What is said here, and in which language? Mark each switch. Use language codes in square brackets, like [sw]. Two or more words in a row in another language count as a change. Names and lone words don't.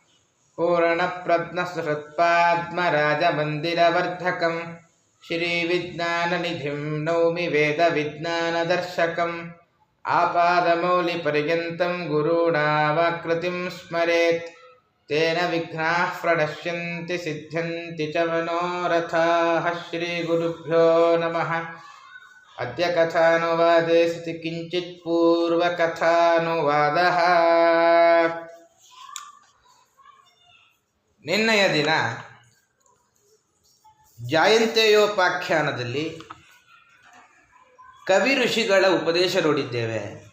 [sa] ಪೂರ್ಣಪ್ರಜ್ಞಶ್ರುತ್ಪಾದ್ಮರಾಜಮಂದಿರವರ್ಧಕಂ ಶ್ರೀವಿಜ್ಞಾನನಿಧಿಂ ನೌಮಿ ವೇದವಿಜ್ಞಾನದರ್ಶಕಂ ಆಪಾದಮೌಲಿಪರ್ಯಂతం ಗುರುಣಾವಾಕೃತಿಂ ಸ್ಮರೇತ್ ತೇನ ವಿಘ್ನಾಃ ಪ್ರಣಶ್ಯಂತಿ ಸಿದ್ಧ್ಯಂತಿ ಚ ಮನೋರಥಾಃ ಶ್ರೀಗುರುಭ್ಯೋ ನಮಃ. ಅದ್ಯ ಕಥಾನುವಾದೇ ಸತಿ ಕಿಂಚಿತ್ ಪೂರ್ವಕಥಾನುವಾದಃ. [kn] ನಿನ್ನೆಯ ದಿನ ಜಾಯಂತೆಯೋಪಾಖ್ಯಾನದಲ್ಲಿ ಕವಿ ಋಷಿಗಳ ಉಪದೇಶ ನೋಡಿದ್ದೇವೆ.